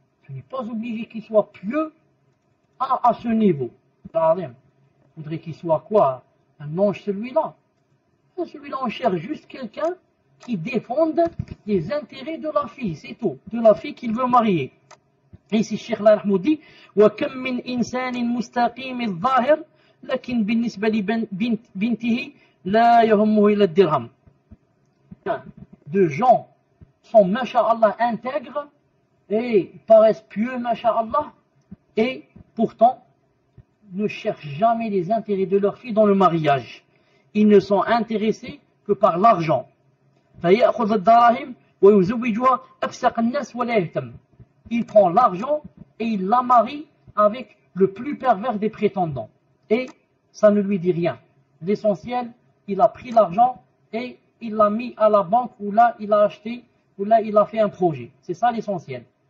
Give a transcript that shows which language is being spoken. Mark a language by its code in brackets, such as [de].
[fr] Ce n'est pas obligé qu'il soit pieux à ce niveau. Il faudrait qu'il soit quoi? Un ange celui-là. Celui-là, on cherche juste quelqu'un qui défende les intérêts de la fille, c'est tout. De la fille qu'il veut marier. Et ici, Cheikh Al-Rahmou dit [ar] وَكَمْ مِنْ إِنسَانٍ مُسْتَقِيمِ الظَّاهِرِ لكن بالنسبة لبنته لا يهمه إلا الدرهم. [fr] De gens sont, masha'Allah, intègres et paraissent pieux, masha'Allah, et pourtant ne cherchent jamais les intérêts de leur fille dans le mariage. Ils ne sont intéressés que par l'argent. [ar] فيأخذ الدراهم ويزوجها أفسق الناس ولا يهتم. [fr] Il prend l'argent et il la marie avec le plus pervers des prétendants. Et ça ne lui dit rien. L'essentiel, il a pris l'argent et il l'a mis à la banque, ou là il a acheté, ou là il a fait un projet. C'est ça l'essentiel.